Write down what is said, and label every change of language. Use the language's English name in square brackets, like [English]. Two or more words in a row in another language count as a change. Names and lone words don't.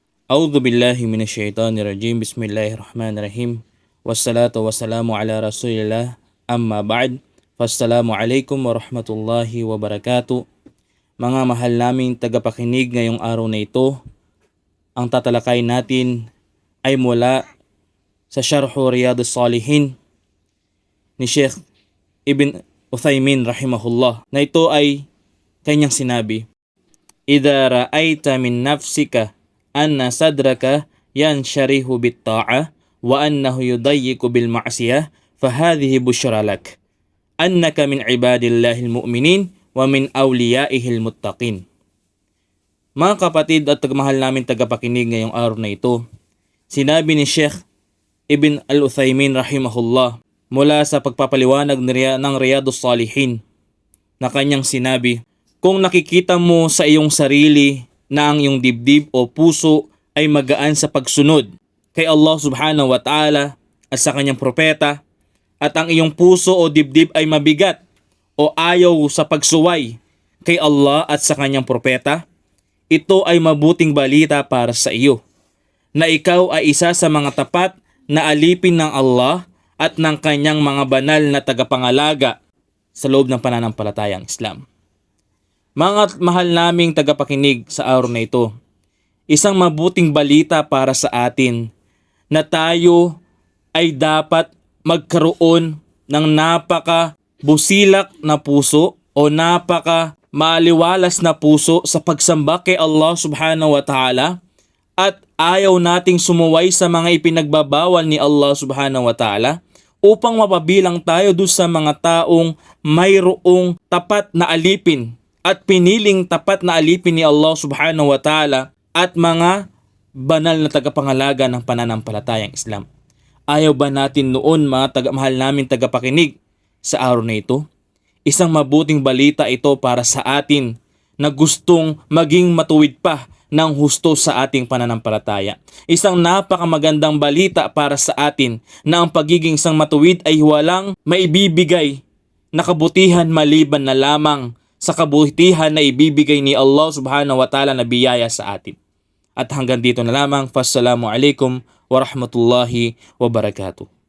[Arabic] أعوذ بالله من الشيطان الرجيم. بسم الله الرحمن الرحيم. والصلاة والسلام على رسول الله. أما بعد. فالسلام عليكم ورحمة الله وبركاته. [Filipino] Mga mahal naming tagapakinig ngayong araw na ito, ang tatalakay natin ay mula sa Sharhu Riyadus Salihin ni Sheikh Ibn Uthaymin rahimahullah, na ito ay kanyang sinabi: [Arabic] إذا رأيت من نفسك أن صدرك ينشرح بالطاعة وأنه يضيق بالمعصية فهذه بشرى لك أنك من عباد الله المؤمنين ومن أوليائه المتقين. [Filipino] Mga kapatid at mahal namin tagapakinig ngayong araw na ito, sinabi ni Sheikh Ibn al-Uthaymin rahimahullah mula sa pagpapaliwanag ng Riyadus Salihin na kanyang sinabi: kung nakikita mo sa iyong sarili na ang iyong dibdib o puso ay magaan sa pagsunod kay Allah [Arabic] سبحانه وتعالى [Filipino] at sa kanyang propeta, at ang iyong puso o dibdib ay mabigat o ayaw sa pagsuway kay Allah at sa kanyang propeta, ito ay mabuting balita para sa iyo, na ikaw ay isa sa mga tapat na alipin ng Allah at ng kanyang mga banal na tagapangalaga sa loob ng pananampalatayang Islam. Mga mahal naming tagapakinig sa araw na ito, isang mabuting balita para sa atin na tayo ay dapat magkaroon ng napaka busilak na puso o napaka maaliwalas na puso sa pagsamba kay Allah [Arabic] سبحانه وتعالى, [Filipino] at ayaw nating sumuway sa mga ipinagbabawal ni Allah [Arabic] سبحانه وتعالى [Filipino] upang mapabilang tayo doon sa mga taong mayroong tapat na alipin at piniling tapat na alipin ni Allah [Arabic] سبحانه وتعالى [Filipino] at mga banal na tagapangalaga ng pananampalatayang Islam. Ayaw ba natin noon, mga mahal namin tagapakinig, sa araw na ito? Isang mabuting balita ito para sa atin na gustong maging matuwid pa ng husto sa ating pananampalataya. Isang napakamagandang balita para sa atin na ang pagiging isang matuwid ay walang maibibigay na kabutihan maliban na lamang sa kabutihan na ibibigay ni Allah [Arabic] سبحانه وتعالى [Filipino] na biyaya sa atin. At hanggang dito na lamang. [Arabic] فالسلام عليكم ورحمة الله وبركاته.